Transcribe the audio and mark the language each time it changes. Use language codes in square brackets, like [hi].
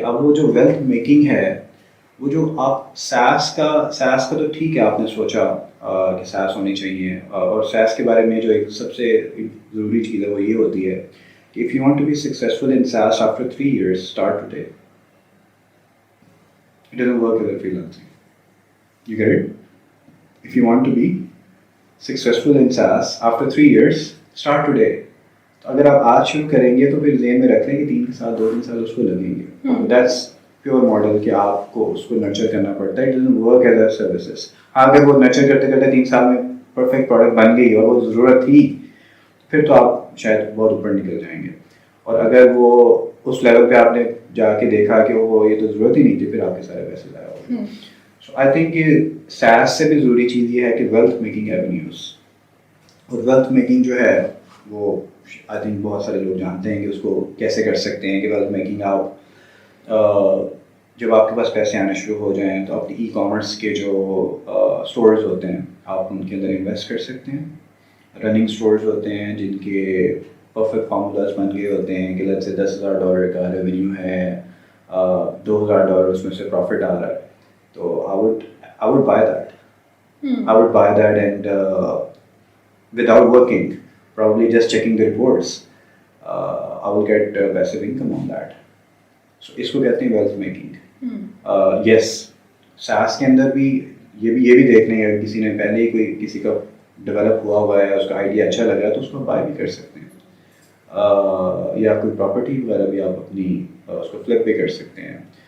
[ur] اب وہ جو ویلتھ میکنگ ہے, وہ جو آپ سیس کا تو ٹھیک ہے, آپ نے سوچا کہ سیس ہونی چاہیے, اور سیس کے بارے میں جو ایک سب سے ضروری چیز ہے وہ یہ ہوتی ہے کہ [en] if you want to be successful in SaaS after 3 years, start today. It doesn't work as a freelancing. You get it? If you want to be successful in SaaS after 3 years, start today. [ur] تو اگر آپ آج شروع کریں گے تو پھر ذہن میں رکھ لیں کہ 2 سال اس کو لگیں گے. That's پیور ماڈل کہ آپ کو اس کو نرچر کرنا پڑتا ہے. [en] It doesn't work as a services. [ur] اگر وہ نرچر کرتے کرتے 3 سال میں پرفیکٹ پروڈکٹ بن گئی اور وہ ضرورت تھی, پھر تو آپ شاید بہت اوپر نکل جائیں گے. اور اگر وہ اس لیول پہ آپ نے جا کے دیکھا کہ وہ یہ تو ضرورت ہی نہیں تھی, پھر آپ کے سارے پیسے ضائع ہو گئے. سو آئی تھنک کہ سیس سے بھی ضروری چیز یہ ہے کہ ویلتھ میکنگ ایونیوز, اور ویلتھ میکنگ جو ہے وہ آئی تھنک بہت سارے لوگ جانتے ہیں کہ اس کو کیسے کر سکتے ہیں. کہ ویلتھ میکنگ آپ جب آپ کے پاس پیسے آنے شروع ہو جائیں تو اپنی ای کامرس کے جو اسٹورز ہوتے ہیں آپ ان کے اندر انویسٹ کر سکتے ہیں. رننگ اسٹورز ہوتے ہیں جن کے پرفیکٹ فارمولاز بن گئے ہوتے ہیں کہ لیٹس سے $10,000 کا ریونیو ہے, $2,000 اس میں سے پروفٹ آ رہا ہے, [en] تو I would buy that. I would buy that and without working, probably just checking the reports, I will get passive income on that. [ur] So اس کو کہتے ہیں wealth making. Yes, SaaS کے اندر بھی یہ بھی دیکھنا ہے اگر کسی نے پہلے ہی کوئی کسی کا ڈیولپ ہوا ہے اس کا آئیڈیا اچھا لگا ہے تو اس کو بائی بھی کر سکتے ہیں یا کوئی پراپرٹی وغیرہ بھی آپ اپنی اس کو فلپ بھی کر سکتے ہیں.